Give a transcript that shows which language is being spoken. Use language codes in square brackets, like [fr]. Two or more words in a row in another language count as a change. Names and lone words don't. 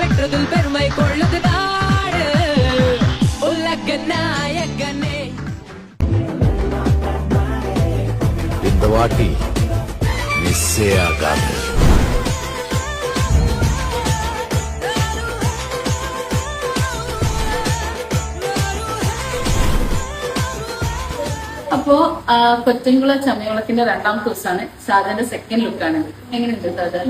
[ta] என்றதில் பெருமை கொள்ளுது நாடு உலக நாயகனே. இந்த வாட்டி மிஸ்ஸே ஆகாது. [ml] അപ്പോ കൊച്ചൻകുള ചമയവിളക്കിന്റെ രണ്ടാമത്തെ ദിവസമാണ്. സാധാരണ സെക്കൻഡ് ലുക്കാണ്. എങ്ങനെയുണ്ട് സാധാരണ?